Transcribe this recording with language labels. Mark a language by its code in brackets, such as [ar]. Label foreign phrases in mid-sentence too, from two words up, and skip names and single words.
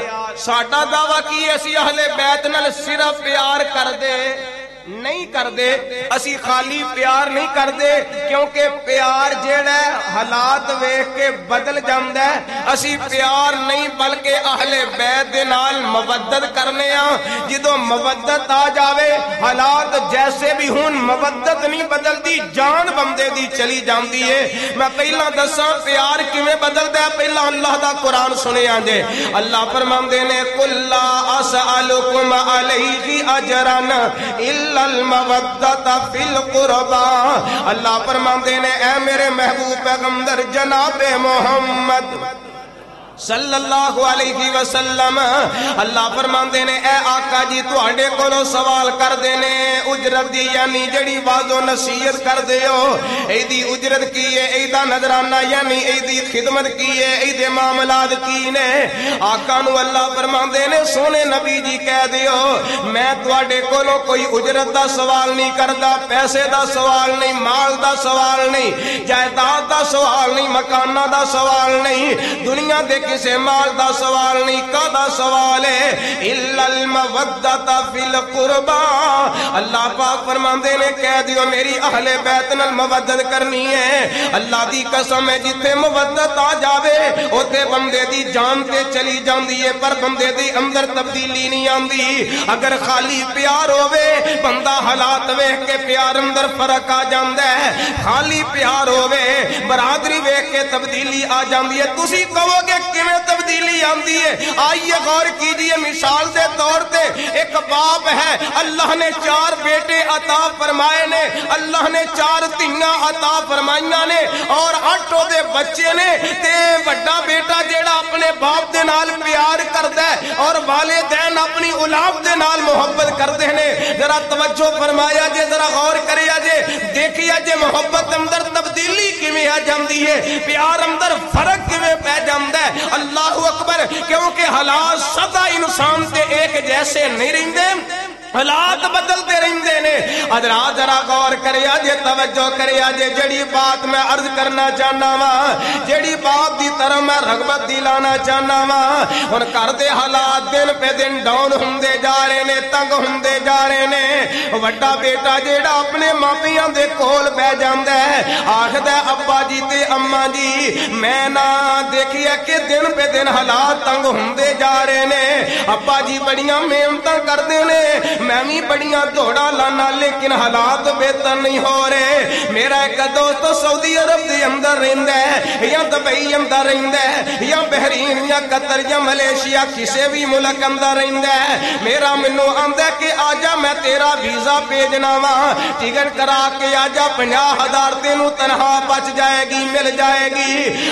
[pa] ساڈا دعویٰ کی اسی اہل بیت نال صرف پیار کر دے نہیں کر دے، اسی خالی پیار نہیں کر دے، کیونکہ پیار جیڑا ہے حالات ویکھ کے بدل جاندا ہے۔ اسی پیار نہیں بلکہ اہل بیت دے نال مودت کرنے ہاں۔ جدوں مودت آ جاوے حالات جیسے بھی ہون مودت نہیں بدلدی، جان بندے دی چلی جاندی ہے۔ میں پہلا دساں پیار کیویں بدلدا ہے، پہلا اللہ دا قرآن سنیا جے۔ اللہ فرماندے نے [ar] قل لا اسألکم علیہ اجرا الا المودت فی القربا۔ [pa] اللہ فرماندے نے اے میرے محبوب پیغمبر جناب محمد [ar] صلی اللہ علیہ وسلم، [pa] اللہ فرماندے نے اے آقا جی تواڈے کولوں سوال کر دینے اجرت دی، یعنی جڑی واز و نصیحت کر دیو اے دی اجرت کی ہے، اے دا نظرانہ یعنی اے دی خدمت کی ہے، اے دے معاملات کی نے۔ آقا نو اللہ فرماندے نے سونے نبی جی کہہ دیو میں تواڈے کولوں کوئی اجرت دا سوال نہیں کردا، پیسے دا سوال نہیں، مال دا سوال نہیں، جائیداد دا سوال نہیں، مکانہ دا سوال نہیں، دنیا دے کسے مال دا سوال نہیں، کا سوال ہے [ar] الا المودت فی القربا۔ [pa] اللہ پاک فرماندے نے کہہ دیو میری اہل بیت نال مودت کرنی ہے۔ اللہ دی قسم ہے جتھے مودت آ جاوے اوتھے بندے دی جان تے چلی جاندی ہے، پر بندے دی اندر تبدیلی نہیں آندی۔ اگر خالی پیار ہووے بندہ حالات ویکھ کے پیار اندر فرق آ جاندا ہے، خالی پیار ہووے برادری ویکھ کے تبدیلی آ جاندی ہے۔ تسی کہو گے کیویں تبدیلی آندی ہے. [ur] آئیے غور کیجئے. [pa] مثال دے طور تے ایک باپ ہے, اللہ نے 4 بیٹے عطا فرمائے نے, اللہ نے 4 دھیاں عطا فرمائیاں نے اور 8 دے بچے نے. تے بڑا بیٹا جیڑا اپنے باپ دے نال پیار کردا ہے اور والدین اپنی اولاد دے نال محبت کردے نے. ذرا توجہ فرمایا جے, ذرا غور کریا جے, دیکھیا جے محبت اندر تبدیلی کیویں آ جاندی ہے, پیار اندر فرق کیویں پہ جاندا ہے. [ar] اللہ اکبر. [pa] کیونکہ حالات سدا انسان تے ایک جیسے نہیں رہندے, حالات بدلتے رہندے نے. حضرات ذرا غور کریا جے, توجہ کریا جے. جڑی بات میں عرض کرنا چاہنا وا, جڑی بات دی طرف میں رغبت دلانا چاہنا وا, ہن کر دے حالات دن پہ دن ڈاؤن ہوندے جا رہے نے, تنگ ہوندے جا رہے نے. وڈا بیٹا جیڑا اپنے ماپیاں دے کول بہ جاندا ہے, آکھدا ہے ابا جی تے اما جی میں نہ دیکھیا کہ دن پہ دن حالات تنگ ہوندے جا رہے نے. ابا جی بڑیاں محنتاں کردے نے, میں بھی بڑیاں دوڑا لانا, لیکن حالات بہتر نہیں ہو رہے. میرا ایک دوست سعودی عرب دے اندر رہندا ہے, یا دبئی اندر رہندا ہے, یا بحرین یا قطر یا ملیشیا کسے بھی ملک اندر رہندا ہے. میرا منوں آندا ہے کہ آجا میں تیرا ویزا بھیجنا وا, ٹکٹ کرا کے آجا 50,000 تینوں تنہا بچ جائے گی, مل جائے گی.